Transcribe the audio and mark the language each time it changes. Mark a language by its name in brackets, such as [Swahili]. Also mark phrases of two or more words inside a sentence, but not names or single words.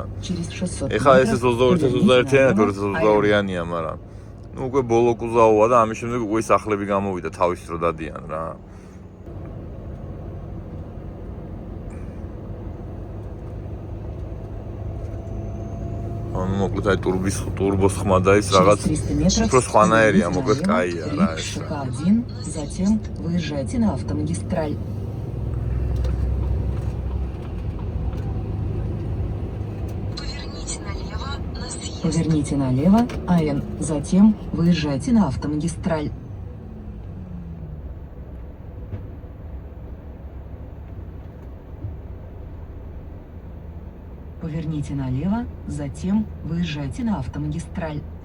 [Georgian] ეხლა ეს 22-21-იანი, 22-22-იანია, მაგრამ ну უკვე ბოლო კუზავოა და ამის შემდეგ უკვე სახლები გამოვიდა თავის დრო დადიან რა. ანუ მოკლედ აი турбос ხმა და ის რაღაც უფრო სხვანაირია, მოკლედ კაია რა ეს. [Russian] ШК1, затем выезжайте на автомагистраль. Поверните налево, АН, затем выезжайте на автомагистраль. Поверните налево, затем выезжайте на автомагистраль.